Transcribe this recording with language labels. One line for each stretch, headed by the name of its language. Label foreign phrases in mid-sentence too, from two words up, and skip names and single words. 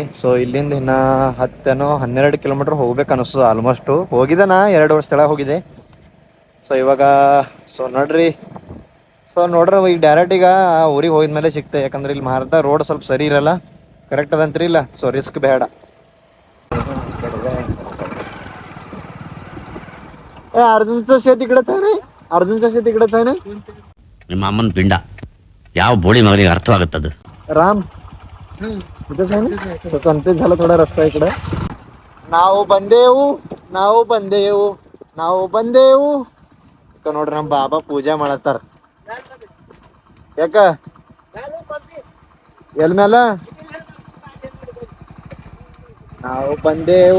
Kannada: ಸೊ ಇಲ್ಲಿಂದ ಇನ್ನು 10-12 ಕಿಲೋಮೀಟ್ರ್ ಹೋಗ್ಬೇಕು ಅನ್ನಿಸ್ತದೆ ಆಲ್ಮೋಸ್ಟು. ಹೋಗಿದೆ ನಾ 2 ವರ್ಷ ತಳ ಹೋಗಿದೆ. ಸೊ ಇವಾಗ ಸೊ ನೋಡ್ರಿ ಈಗ ಡೈರೆಕ್ಟ್ ಈಗ ಊರಿಗೆ ಹೋಗಿದ್ಮೇಲೆ ಸಿಗ್ತೆ. ಯಾಕಂದ್ರೆ ಇಲ್ಲಿ ಮಾರ್ದ ರೋಡ್ ಸ್ವಲ್ಪ ಸರಿ ಇರಲ್ಲ, ಕರೆಕ್ಟ್ ಅದಂತ್ರಿ ಇಲ್ಲ. ಸೊ ರಿಸ್ಕ್ ಬೇಡ.
Marathi: अर्जुनचं शेत इकडंच आहे ना, अर्जुनचं शेत इकडंच आहे ना.
Kannada: ನಿಮ್ಮ ಅಮ್ಮನ ಪಿಂಡ ಯಾವ ಬೋಳಿ ಮಗನಿಗೆ ಅರ್ಥವಾಗುತ್ತದು.
Marathi: राम इथंच आहे ना. तो कन्फ्यूज झाला थोडा रस्ता इकडं.
Kannada: ನಾವು ಬಂದೇವು ಈಗ ನೋಡ್ರಿ ನಮ್ಮ ಬಾಬಾ ಪೂಜೆ ಮಾಡತ್ತಾರ. ಯಾಕ ಎಲ್ ಮ್ಯಾಲ ನಾವು ಬಂದೇವು.